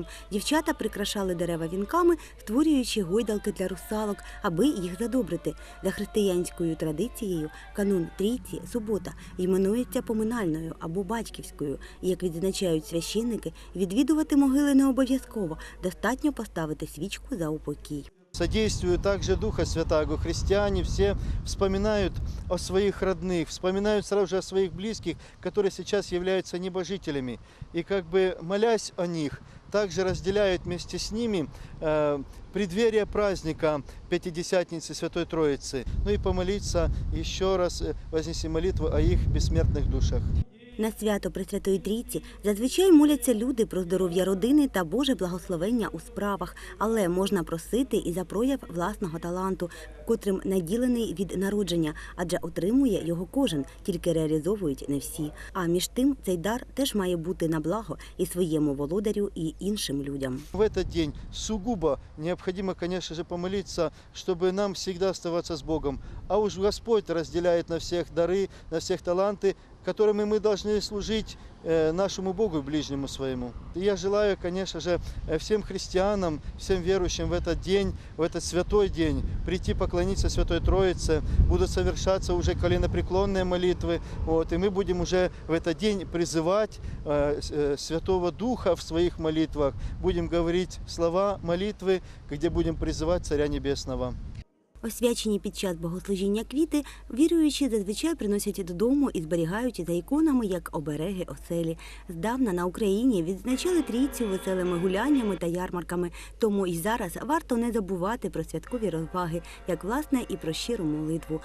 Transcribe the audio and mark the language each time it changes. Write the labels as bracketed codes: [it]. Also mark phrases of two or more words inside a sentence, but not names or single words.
[uk] Дівчата прикрашали дерева вінками, створюючи гойдалки для русалок, аби їх задобрити. За християнською традицією канун Трійці, субота, іменується поминальною або батьківською. І, як відзначають священники, відвідувати могили не обов'язково, достатньо поставити свічку за упокій. [ru] Содействует также Духа Святаго. Христиане все вспоминают о своих родных, вспоминают сразу же о своих близких, которые сейчас являются небожителями. И молясь о них, также разделяют вместе с ними преддверие праздника Пятидесятницы Святой Троицы. И помолиться еще раз, вознести молитву о их бессмертных душах. [uk] На свято Пресвятої Трійці зазвичай моляться люди про здоров'я родини та Боже благословення у справах, але можна просити і за прояв власного таланту, котрим наділений від народження, адже отримує його кожен, тільки реалізовують не всі. А між тим цей дар теж має бути на благо і своєму володарю, і іншим людям. [ru] В этот день сугубо необходимо, конечно же, помолиться, чтобы нам всегда оставаться с Богом. А уж Господь разделяет на всех дары, на всех таланты, которыми мы должны служить нашему Богу, ближнему своему. И я желаю, конечно же, всем христианам, всем верующим в этот день, в этот святой день, прийти поклониться Святой Троице. Будут совершаться уже коленопреклонные молитвы. И мы будем уже в этот день призывать Святого Духа в своих молитвах. Будем говорить слова молитвы, где будем призывать Царя Небесного. [uk] Освячені під час богослужіння квіти віруючі зазвичай приносять додому і зберігають за іконами як обереги оселі. Здавна на Україні відзначали Трійцю веселими гуляннями та ярмарками, тому і зараз варто не забувати про святкові розваги, як власне і про щиру молитву.